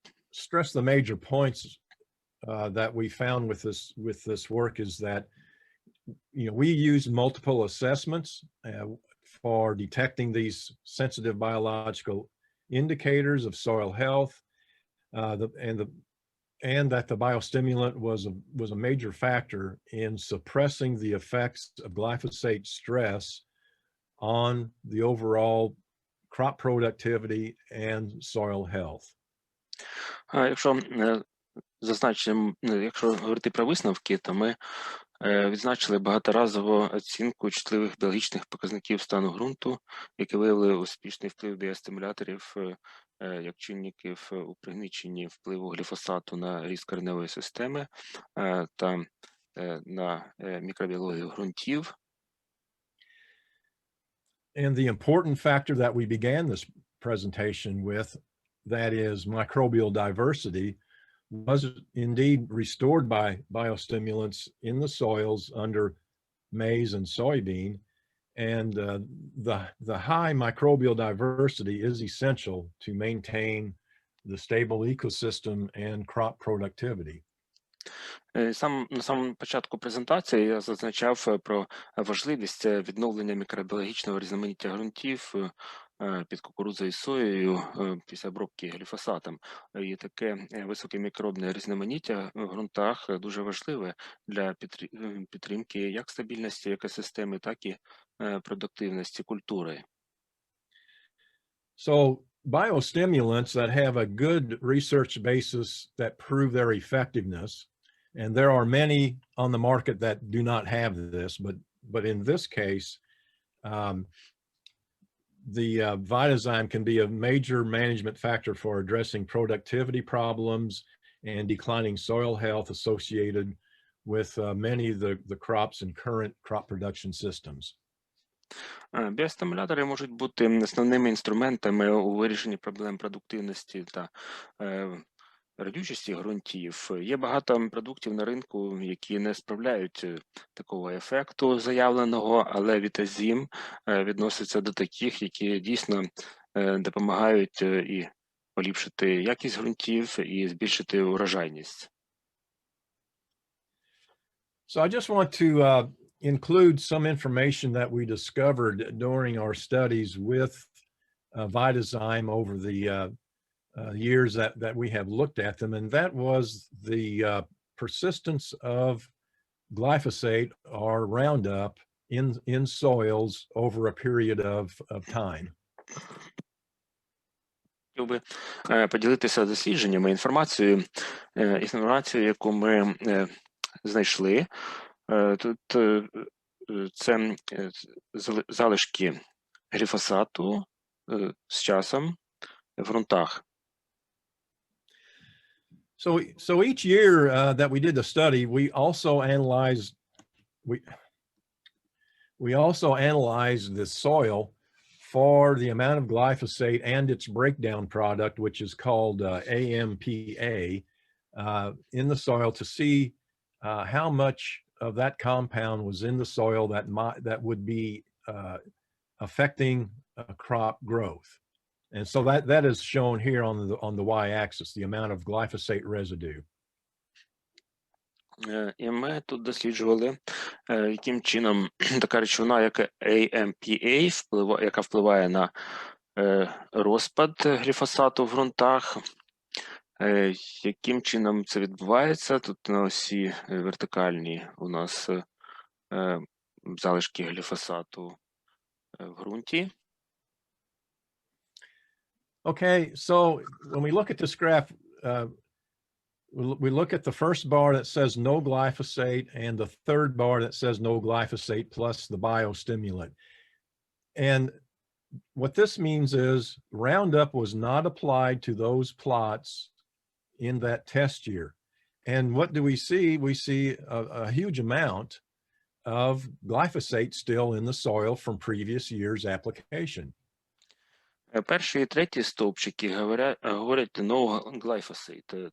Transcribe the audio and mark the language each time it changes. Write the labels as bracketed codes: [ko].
[en] stress the major points that we found with this work is that, you know, we use multiple assessments for detecting these sensitive biological indicators of soil health, and that the biostimulant was a major factor in suppressing the effects of glyphosate stress on the overall crop productivity and soil health. [uk] Якщо говорити про висновки, то ми відзначили багаторазову оцінку чутливих біологічних показників стану ґрунту, які виявили успішний вплив біостимуляторів як чинників у пригніченні впливу гліфосату на ріст кореневої системи та на мікробіологію ґрунтів. [en] And the important factor that we began this presentation with, that is microbial diversity, was indeed restored by biostimulants in the soils under maize and soybean. And the high microbial diversity is essential to maintain the stable ecosystem and crop productivity. [uk] На самому початку презентації я зазначав про важливість відновлення мікробіологічного різноманіття ґрунтів під кукурудзою і соєю після обробки гліфосатом. І таке високе мікробне різноманіття в ґрунтах дуже важливе для підтримки як стабільності екосистеми, так і продуктивності культури. [en] So biostimulants that have a good research basis that prove their effectiveness, and there are many on the market that do not have this, but in this case, the Vitazyme can be a major management factor for addressing productivity problems and declining soil health associated with many of the crops and current crop production systems. [uk] Біостимулятори можуть бути основними інструментами у вирішенні проблем продуктивності та родючості ґрунтів. Є багато продуктів на ринку, які не справляють такого ефекту заявленого, але Вітазим відноситься до таких, які дійсно допомагають і поліпшити якість ґрунтів, і збільшити урожайність. [en] So I just want to include some information that we discovered during our studies with Vitazyme over the years that we have looked at them, and that was the persistence of glyphosate or Roundup in soils over a period of time. [uk] Хотів би поділитися дослідженнями, інформацією, яку ми знайшли. Тут це залишки гліфосату з часом в ґрунтах. [en] So each year that we did the study, we also analyzed the soil for the amount of glyphosate and its breakdown product, which is called AMPA, in the soil to see how much of that compound was in the soil that would be affecting crop growth. And so that is shown here on the y-axis, the amount of glyphosate residue. [uk] І ми тут досліджували, яким чином така речовина, як AMPA, яка впливає на розпад гліфосату в ґрунтах, яким чином це відбувається. Тут на осі вертикальній у нас залишки гліфосату в ґрунті. [en] Okay, so when we look at this graph, we look at the first bar that says no glyphosate and the third bar that says no glyphosate plus the biostimulant. And what this means is Roundup was not applied to those plots in that test year. And what do we see? We see a huge amount of glyphosate still in the soil from previous year's application. [uk] Перший і третій стовпчики говорять [en] no glyphosate.